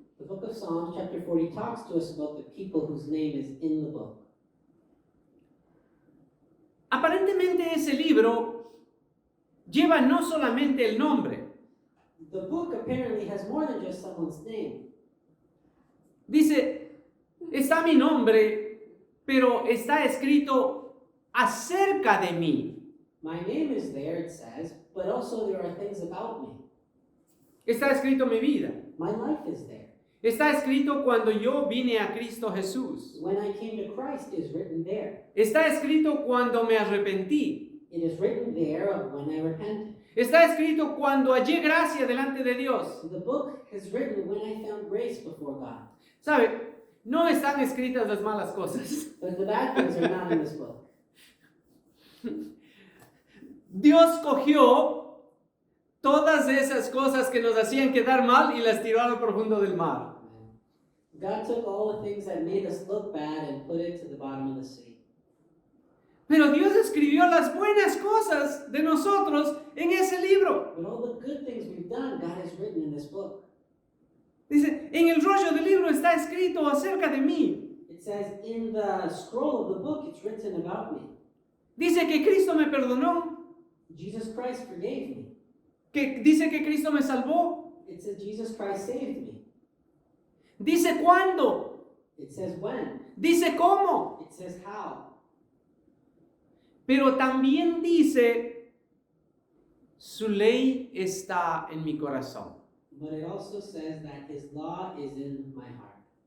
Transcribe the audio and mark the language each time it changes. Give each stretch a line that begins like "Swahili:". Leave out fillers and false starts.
English: The book of Psalms, chapter 40, talks to us about the people whose name is in the book.
Spanish: Aparentemente ese libro lleva no solamente el nombre,
English: The book apparently has more than just someone's name.
Spanish: dice, está mi nombre, pero está escrito acerca de mí.
English: My name is there, it says, but also there are things about me.
Spanish: Está escrito mi vida.
English: My life is there.
Spanish: Está escrito cuando yo vine a Cristo Jesús.
English: When I came to Christ is written there.
Spanish: Está escrito cuando me arrepentí.
English: It is written there of when I repented.
Spanish: Está escrito cuando hallé gracia delante de Dios.
English: The book is written when I found grace before God.
Spanish: ¿Sabe? No están escritas las malas cosas.
English: But the bad things are not in this book.
Spanish: Dios cogió todas esas cosas que nos hacían quedar mal y las tiró a lo profundo del mar.
English: God took all the things that made us look bad and put it to the bottom of the sea.
Spanish: Pero Dios escribió las buenas cosas de nosotros en ese libro.
English: But all the good things we've done, God has written in this book.
Spanish: Dice, en el rollo del libro está escrito acerca de mí.
English: It says in the scroll of the book, it's written about me.
Spanish: Dice que Cristo me perdonó.
English: Jesus Christ forgave me.
Spanish: Dice que Cristo me salvó.
English: It says Jesus Christ saved me.
Spanish: Dice cuándo.
English: It says when.
Spanish: Dice cómo.
English: It says how.
Spanish: Pero también dice, su ley está en mi corazón.
English: But it also says that his law is in my heart.